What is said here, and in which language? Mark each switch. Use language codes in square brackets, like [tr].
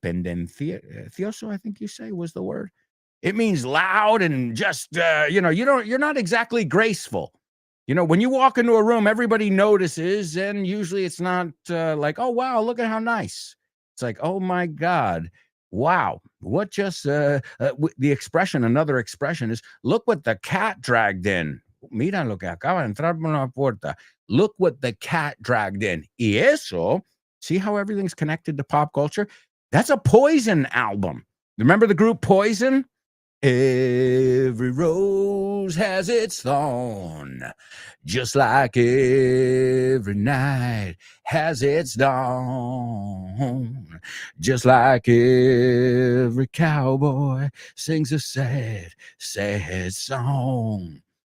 [en] Pendencioso, I think you say was the word. It means loud and just, you're not exactly graceful. When you walk into a room, everybody notices, and usually it's not like, oh, wow, look at how nice. It's like, oh, my God, wow, what just, the expression, another expression is, look what the cat dragged in. [es] Mira lo que acaba de entrar por la puerta. [en] Look what the cat dragged in. [es] Y eso, [en] see how everything's connected to pop culture? That's a Poison album. Remember the group Poison? Every rose has its thorn, just like every night has its dawn, just like every cowboy sings a sad, sad song.